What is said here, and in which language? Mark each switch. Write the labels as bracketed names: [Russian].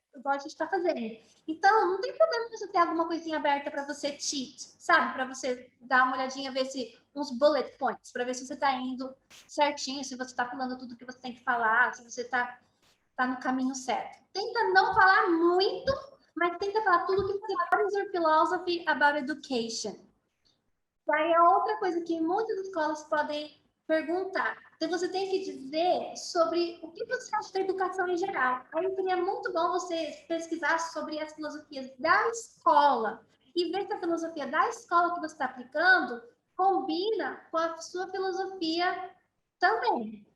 [Portuguese] Igual a gente está fazendo. Então, não tem problema você ter alguma coisinha aberta para você cheat, sabe? Para você dar uma olhadinha, ver se uns bullet points, para ver se você está indo certinho, se você está falando tudo que você tem que falar, se você está no caminho certo. Tenta não falar muito, mas tenta falar tudo que você... [English] What is your philosophy about education? [Portuguese] Daí é outra coisa que muitas escolas podem perguntar. Então, você tem que dizer sobre o que você acha da educação em geral. Aí seria muito bom você pesquisar sobre as filosofias da escola e ver se a filosofia da escola que você está aplicando combina com a sua filosofia também.